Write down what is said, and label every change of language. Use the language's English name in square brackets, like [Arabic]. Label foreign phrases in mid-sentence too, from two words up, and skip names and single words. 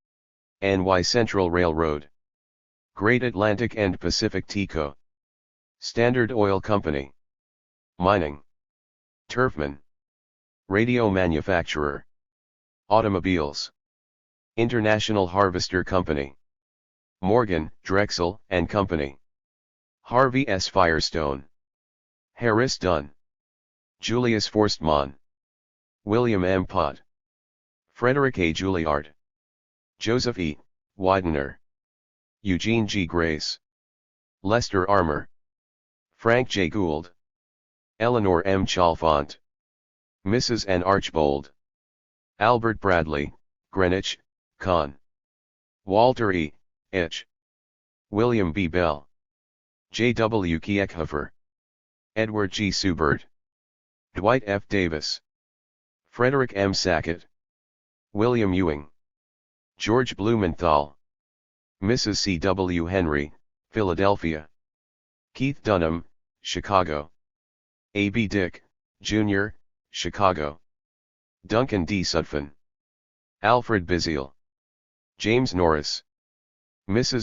[English] NY Central Railroad, Great Atlantic and Pacific Teco, Standard Oil Company, Mining, Turfman, Radio Manufacturer, Automobiles, International Harvester Company, Morgan, Drexel and Company, Harvey S. Firestone, Harris Dunn, Julius Forstmann, William M. Pott, Frederick A. Juilliard, Joseph E. Widener, Eugene G. Grace, Lester Armour, Frank J. Gould, Eleanor M. Chalfont, Mrs. N. Archbold, Albert Bradley, Greenwich, Con. Walter E. H. William B. Bell, J. W. Kiekhofer, Edward G. Subert, Dwight F. Davis, Frederick M. Sackett, William Ewing, George Blumenthal, Mrs. C. W. Henry, Philadelphia, Keith Dunham, Chicago, A. B. Dick, Jr., Chicago, Duncan D. Sudfin, Alfred Biziel, James Norris, Mrs.